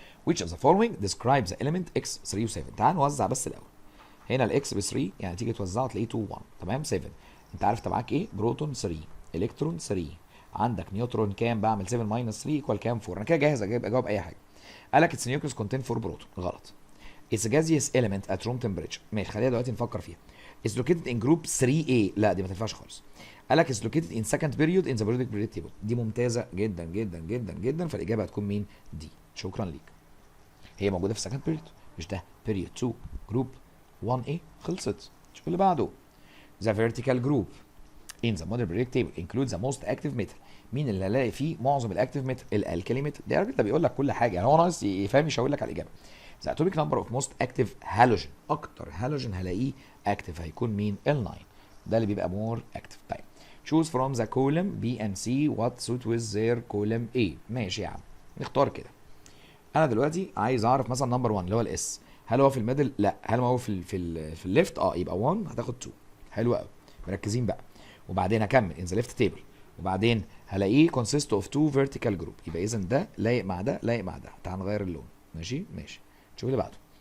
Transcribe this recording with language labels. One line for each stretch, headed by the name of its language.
English: which of the following describes the element x 3 و 7.
Arabic: تعال نوزع بس الاول. هنا الاكس ب 3 يعني تيجي توزعه تلاقيه 2 1 تمام. 7 انت عارف انت معاك ايه؟ بروتون 3 الكترون 3 عندك نيوترون كام؟ بعمل 7 ماينس 3 ايكوال كام؟ 4. انا كده جاهز اجاوب اي حاجه. قال لك اتس نيوكليس كونتين 4 بروتون غلط. اتس
English: gaseous element at room temperature
Arabic: ماشي خلينا دلوقتي نفكر فيها. اتس
English: located in group 3A
Arabic: لا دي ما تنفعش خالص. قال لك اتس
English: located in second period in the periodic periodic table
Arabic: دي ممتازه جدا جدا جدا جدا فالاجابه هتكون مين؟ دي. شكرا ليك. هي موجوده في second period مش ده period 2 group 1A خلصت. شوف اللي بعده.
English: The vertical group in the modern periodic table includes the most active metal.
Arabic: مين اللي هلاقي فيه معظم الاكتيف ميتال؟ الالكالي ميتال. ده الراجل ده بيقول لك كل حاجه يعني هو ناقص يفهم يشاور لك على الاجابه.
English: The atomic number of most active halogen
Arabic: اكتر هالوجين هلاقيه اكتيف هيكون مين؟ ال9 ده اللي بيبقى مور اكتيف.
English: طيب choose from the column B and C what suit with their column A.
Arabic: ماشي يا عم نختار كده. انا دلوقتي عايز اعرف مثلا نمبر 1 اللي هو الاس هل هو في الميدل؟ لا. هل هو في الليفت؟ يبقى 1 هتاخد 2. حلو قوي مركزين بقى. وبعدين هكمل
English: in the left table
Arabic: وبعدين هلاقيه
English: consist of two vertical group
Arabic: يبقى اذا ده لايق مع ده لايق مع ده. تعال نغير اللون. ماشي ماشي. شوف اللي بعده.